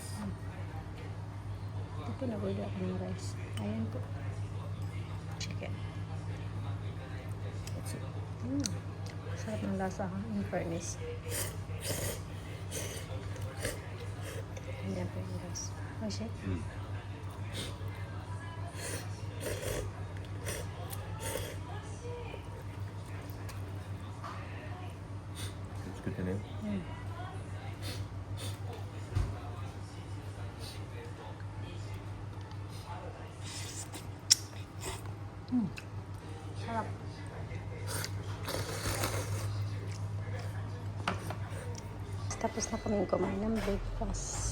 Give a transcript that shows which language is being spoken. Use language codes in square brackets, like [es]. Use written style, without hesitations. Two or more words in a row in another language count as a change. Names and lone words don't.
[tl] Ito po nag-order ako ng rice. Ayan po. Chicken. Sarap ng lasa ha, in fairness. Ayan po yung rice. [ja] Oishi? 作ってね [tl] Sarap. Tapos na kami kumain ng breakfast.